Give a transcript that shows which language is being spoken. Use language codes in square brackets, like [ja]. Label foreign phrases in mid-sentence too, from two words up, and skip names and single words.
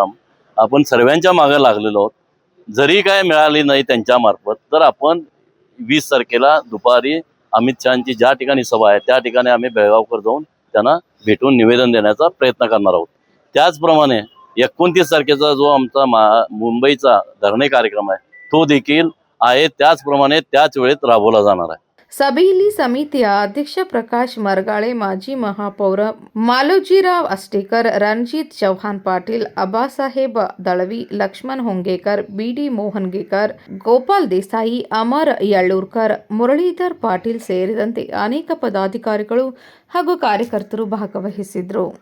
[mr] आपण सर्वांच्या मागे लागलेलो आहोत. जरी काय मिळाली नाही त्यांच्या मार्फत तर आपण 20 तारखेला दुपारी अमित शहांची ज्या ठिकाणी सभा आहे त्या ठिकाणी आम्ही बेळगावकर जाऊन त्यांना भेटून निवेदन देण्याचा प्रयत्न करणार आहोत. त्याचप्रमाणे 29 तारखेचा जो आमचा मुंबईचा धरणे कार्यक्रम आहे तो देखील आहे त्याचप्रमाणे त्याच वेळेत राबवला जाणार आहे. [kn] ಸಭೆಯಲ್ಲಿ ಸಮಿತಿಯ ಅಧ್ಯಕ್ಷ ಪ್ರಕಾಶ್ ಮರಗಾಳೆ, ಮಾಜಿ ಮಹಾಪೌರ ಮಾಲೋಜಿರಾವ್ ಅಷ್ಟೇಕರ್, ರಣಜಿತ್ ಚೌಹಾಣ್ ಪಾಟೀಲ್, ಅಬ್ಬಾಸಾಹೇಬ್ ದಳವಿ, ಲಕ್ಷ್ಮಣ್ ಹೊಂಗೇಕರ್, BD ಮೋಹನ್ಗೇಕರ್, ಗೋಪಾಲ್ ದೇಸಾಯಿ, ಅಮರ್ ಯಳ್ಳೂರ್ಕರ್, ಮುರಳೀಧರ್ ಪಾಟೀಲ್ ಸೇರಿದಂತೆ ಅನೇಕ ಪದಾಧಿಕಾರಿಗಳು ಹಾಗೂ ಕಾರ್ಯಕರ್ತರು ಭಾಗವಹಿಸಿದ್ರು.